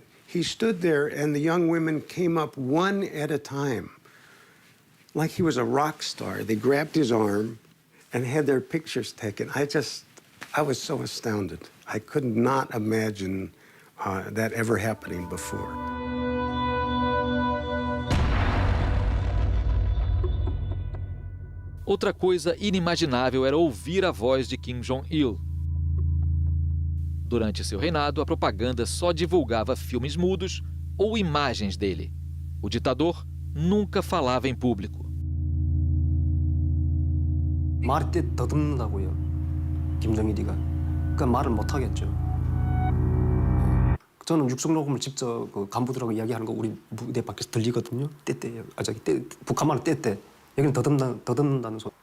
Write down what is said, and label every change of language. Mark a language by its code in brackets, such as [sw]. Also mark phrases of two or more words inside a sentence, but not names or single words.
[en] He stood there and the young women came up one at a time, like he was a rock star. They grabbed his arm and had their pictures taken. I was so astounded. I could not imagine that ever happening before. [pt] Outra coisa inimaginável era ouvir a voz de Kim Jong-il. Durante seu reinado, a propaganda só divulgava filmes mudos ou imagens dele. O ditador nunca falava em público. [ko] 말이 더듬는다고요. 김정일이가. 그러니까 말을 못 하겠죠. 저는 육성 녹음을 직접 그 간부들하고 이야기하는 거 우리 무대 밖에서 들리거든요. 떼떼요. 북한 말은 떼떼. 여기는 더듬는다는 소리.